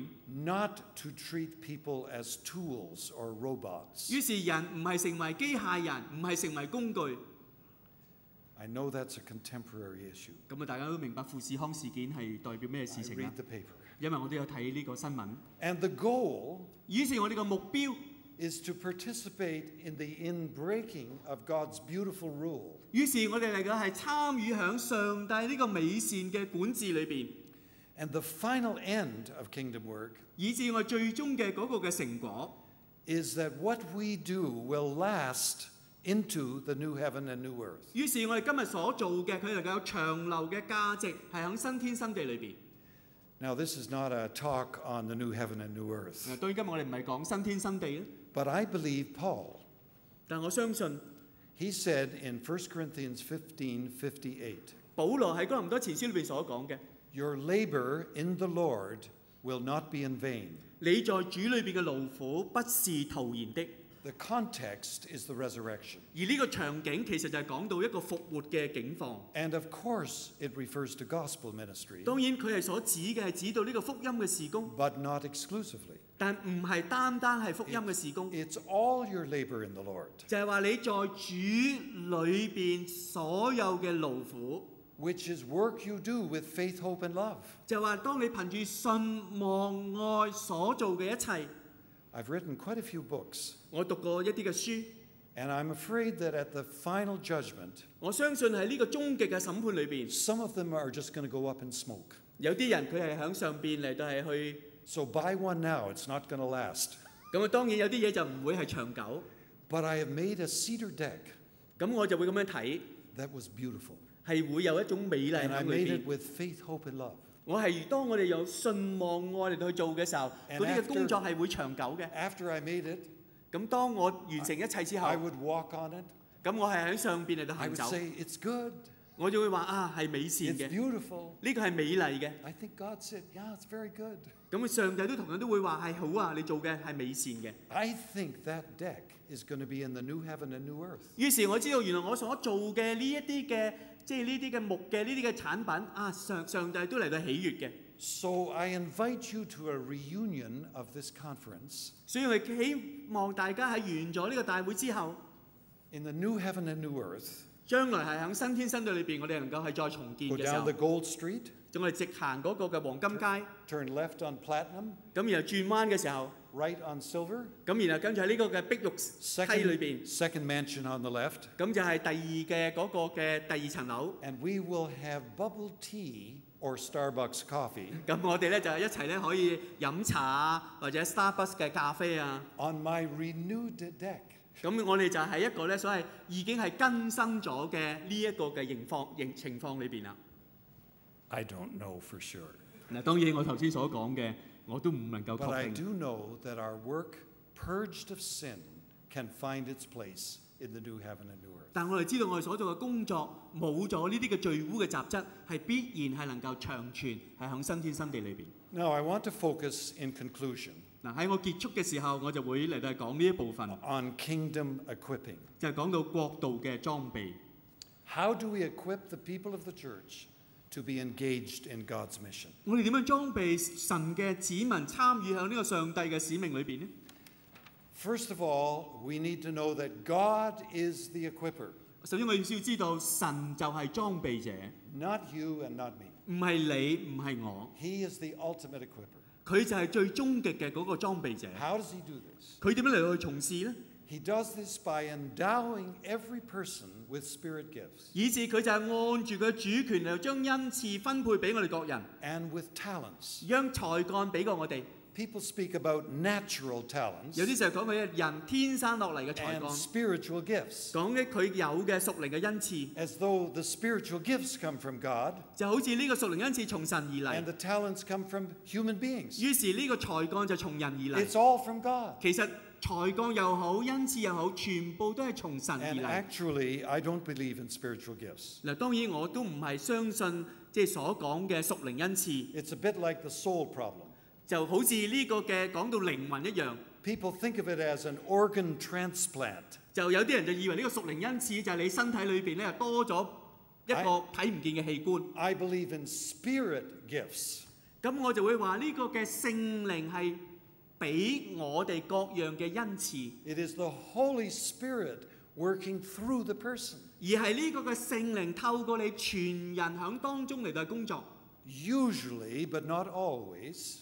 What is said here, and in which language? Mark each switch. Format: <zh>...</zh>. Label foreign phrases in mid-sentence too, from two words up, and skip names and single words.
<en>Not to treat people as tools or robots.</en> <yue>於是人唔係成為機械人，唔係成為工具。</yue> <en>I know that's a contemporary issue.</en> <yue>咁啊，大家都明白富士康事件係代表咩</yue> <en>I</en> <yue>事情啦</yue> <en>read？the paper.</en> <yue>因為我都有睇呢個新聞。</yue> <en>And the goal</en> <yue>於是我哋個目標</yue> <en>is to participate in the inbreaking of God's beautiful rule.</en> <yue>於是我哋嚟講係參與響上帝呢個美善嘅管治裏邊，</yue> <en>And the final end of kingdom work</en> <yue>以至我最終嘅嗰個嘅成果</yue> <en>is that what we do will last into the new heaven and new earth.</en> <yue>於是我哋今日所做嘅，佢能夠有長留嘅價值，係響新天新地裏邊。</yue> <en>Now, this is not a talk on the new heaven and new earth,</en> <yue>當然今日我哋唔係講新天新地咧，</yue> <en>but I believe Paul,</en> <yue>但我相信</yue> <en>He said in 1 Corinthians 15:58,</en> <yue>保羅喺哥林多前書裏邊所講嘅，</yue> <en>Your labor in the Lord will not be in vain.</en> <yue>你在主裏邊嘅勞苦不是徒然的。</yue> <en>The context is the resurrection.</en> <yue>而呢個場景其實就係講到一個復活嘅境況。</yue> <en>And of course, it refers to gospel ministry,</en> <yue>當然佢係所指嘅係指到呢個福音嘅事工，</yue> <en>but not exclusively.</en> <yue>但唔係單單係福音嘅事工，</yue> <en>It's all your labor in the Lord,</en> <yue>就係話你在主裏邊所有嘅勞苦，</yue> <en>which is work you do with faith, hope, and love.</en> <yue>就係話當你憑住信望愛所做嘅一切。</yue> <en>I've written quite a few books,</en> <yue>我讀過一啲嘅書，</yue> <en>and I'm afraid that at the final judgment,</en> <yue>我相信喺呢個終極嘅審判裏邊，</yue> <en>some of them are just going to go up in smoke.</en> <yue>有啲人佢係喺上邊嚟到係去，</yue> <en>So buy one now, it's not going to last.</en> <yue>咁啊當然有啲嘢就唔會係長久，</yue> <en>But I have made a cedar deck</en> <yue>咁我就會咁樣睇，</yue> <en>that was beautiful.</en> <yue>係會有一種美麗</yue> <en>And I</en> <yue>喺裏</yue> <en>made</en> <yue>邊</yue> <en>it。with faith, hope, and love.</en> <yue>我係當我哋有信望愛嚟到去做嘅時候，</yue> <en>And</en> <yue>嗰啲嘅工作係會長久嘅。</yue> <en>After I made it,</en> <yue>咁當我完成一切之後，</yue> <en>I would walk on it.</en> <yue>咁我係喺上邊嚟到</yue> <en>I</en> <yue>行</yue> <en>would</en> <yue>走，</yue> <en>say, it's good.</en> <yue>我就會話啊係美善</yue> <en>It's</en> <yue>嘅，</yue> <en>beautiful.</en> <yue>呢個係美麗嘅。</yue> <en>I think God said, yeah, it's very good.</en> <yue>咁上帝都同樣都會話係好啊，你做嘅係美善嘅。</yue> <en>I think that deck is going to be in the new heaven and new earth.</en> <yue>於是我知道原來我所做嘅呢一啲嘅，即係呢啲嘅木嘅呢啲嘅產品啊，上帝都嚟到喜悅嘅。</yue> <en>So I invite you to a reunion of this conference</en> <yue>所以我希望大家喺完咗呢個大會之後，</yue> <en>in the new heaven and new earth.</en> <yue>將來係喺新天新地裏邊，我哋能夠係再重建</yue> <en>Go</en> <yue>嘅時</yue> <en>down</en> <yue>候</yue> <en>the，Gold Street,</en> <yue>就我哋直行嗰個嘅黃金街，</yue> <en>turn left on Platinum,</en> <yue>咁然後轉彎嘅時候，</yue> <en>right on Silver,</en> <yue>咁然後跟住喺呢個嘅碧玉梯裏邊，</yue> <en>second mansion on the left,</en> <yue>咁就係第二嘅嗰個嘅第二層樓。</yue> <en>and we will have bubble tea or Starbucks coffee</en> <yue>咁我哋咧就係一齊咧可以飲茶啊，或者 Starbucks 嘅咖啡啊。</yue> <en>on my renewed deck.</en> <yue>咁我哋就喺一個咧所謂已經係更新咗嘅呢一個嘅情況裏邊啦。</yue> <en>I don't know for sure.</en> <yue>嗱，當然我頭先所講嘅我都唔能夠</yue> <en>But I</en> <yue>確定。</yue> <en>do know that our work purged of sin can find its place in the new heaven and new earth.</en> <yue>但我哋知道我哋所做嘅工作冇咗呢啲嘅罪污嘅雜質，係必然係能夠長存係響新天新地裏邊。</yue> <en>Now I want to focus in conclusion</en> <yue>嗱，喺我結束嘅時候，我就會嚟到係講呢一部分，</yue> <en>on kingdom equipping.</en> <yue>就係講到國度嘅裝備。</yue> <en>How do we equip the people of the church to be engaged in God's mission?</en> <yue>我哋點樣裝備神嘅子民參與喺呢個上帝嘅使命裏邊呢？</yue> <en>First of all, we need to know that God is the equipper,</en> <yue>首先我哋要知道神就係裝備者，</yue> <en>not you and not me.</en> <yue>唔係你，唔係我，</yue> <en>He is the ultimate equipper.</en> <yue>佢就係最終極嘅嗰個裝備者。</yue> <en>How does he do this?</en> <yue>佢點樣嚟到去從事呢？</yue> <en>He does this by endowing every person with spirit gifts</en> <yue>以至佢就係按住佢主權嚟到將恩賜分配俾我哋各人，</yue> <en>and with talents.</en> <yue>將才幹俾過我哋。</yue> <en>People speak about natural</en> <yue>有</yue> <en>talents</en> <yue>啲時候講佢人天生落嚟嘅才</yue> <en>and</en> <yue>幹，</yue> <en>spiritual gifts,</en> <yue>講嘅佢有嘅屬靈嘅恩賜，</yue> <en>as though the spiritual gifts come from God</en> <yue>就好似呢個屬靈恩賜從神而</yue> <en>and</en> <yue>嚟，</yue> <en>the talents come from human beings.</en> <yue>於是呢個才幹就從人而嚟。</yue> <en>It's all from God.</en> <yue>其實才幹又好，恩賜又好，全部都係從神而</yue> <en>And</en> <yue>嚟。</yue> <en>actually, I don't believe in spiritual gifts.</en> <yue>嗱，當然我都唔係相信即係所講嘅屬靈恩賜，</yue> <en>It's a bit like the soul problem.</en> <yue>就好似呢個嘅講到靈魂一樣。</yue> <en>People think of it as an organ transplant.</en> <yue>就有啲人就以為呢個屬靈恩賜就係你身體裏邊咧多咗一個睇唔見嘅器官。</yue> <en>I believe in spirit gifts.</en> <yue>咁我就會話呢個嘅聖靈係俾我哋各樣嘅恩賜，</yue> <en>It is the Holy Spirit working through the person.</en> <yue>而係呢個嘅聖靈透過你全人喺當中嚟到工作。</yue> <en>Usually, but not always,</en>